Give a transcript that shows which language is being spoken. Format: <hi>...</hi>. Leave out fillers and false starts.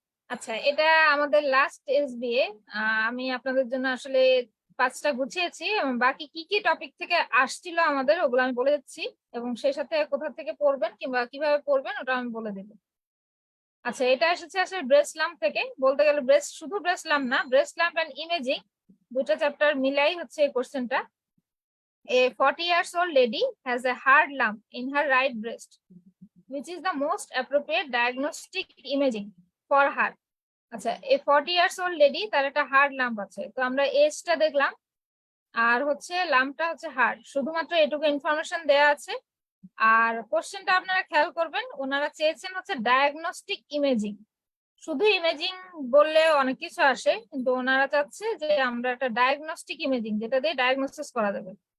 <bn>আচ্ছা, এটা আমাদের লাস্ট এসবিএ। আমি আপনাদের জন্য আসলে 5টা গুছিয়েছি, এবং বাকি কি কি টপিক থেকে আসছিল আমাদের ওগুলো আমি বলে দিচ্ছি, এবং সেই সাথে কোথা থেকে পড়বেন কিংবা কিভাবে পড়বেন ওটা আমি বলে দেবো। আচ্ছা, এটা এসেছে আসলে ব্রেস্ট লাম্প থেকে। বলতে গেলে শুধু ব্রেস্ট লাম্প না, ব্রেস্ট লাম্প এন্ড ইমেজিং দুটো চ্যাপ্টার মিলাই হচ্ছে এই কোশ্চেনটা।</bn> <en>A 40 years old lady has a hard lump in her right breast, which is the most appropriate diagnostic imaging for her.</en> <bn>আচ্ছা, এই</bn> <en>40 years old lady</en> <bn>তার একটা হার্ড লাম্প আছে, তো আমরা এজটা দেখলাম আর হচ্ছে লাম্পটা হচ্ছে হার্ড, শুধুমাত্র এটুকু ইনফরমেশন দেয়া আছে। আর কোশ্চেনটা আপনারা খেয়াল করবেন, ওনারা চেয়েছেন হচ্ছে ডায়াগনস্টিক ইমেজিং। শুধু ইমেজিং বললে অনেক কিছু আসে, কিন্তু ওনারা চাচ্ছে যে আমরা একটা ডায়াগনস্টিক ইমেজিং যেটা দিয়ে ডায়াগনোসিস করা যাবে।</bn>